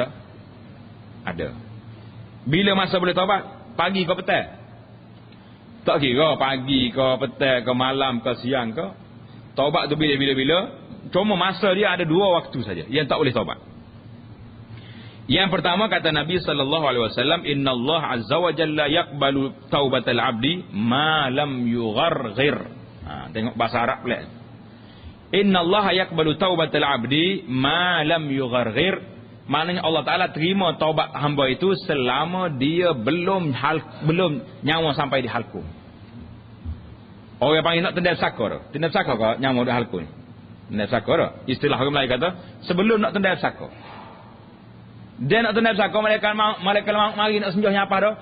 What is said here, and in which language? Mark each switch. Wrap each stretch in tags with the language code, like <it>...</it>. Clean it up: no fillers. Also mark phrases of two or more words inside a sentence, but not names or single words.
<ms>Ada. Bila masa boleh taubat? Pagi ke petang? Tak kira pagi ke petang ke malam ke siang ke. Taubat tu bila-bila. Cuma masa dia ada 2 waktu saja yang tak boleh taubat. Yang pertama kata Nabi SAW,</ms> <ar>إن الله عز وجل يقبل توبة العبد ما لم يغرغر.</ar> <ms>Tengok bahasa Arab pula.</ms> <ar>إن الله يقبل توبة العبد ما لم يغرغر.</ar> <ms>Maknanya Allah Ta'ala terima taubat hamba itu selama dia belum nyawa sampai di halkum. Orang panggil nak tendal sakor. Tendal sakor ke nyawa di halkum ni? Tendal sakor. Istilah orang Melayu kata sebelum nak tendal sakor. Dia nak tendal sakor, malaikat maut mari nak senjah nyapa dah.</ms>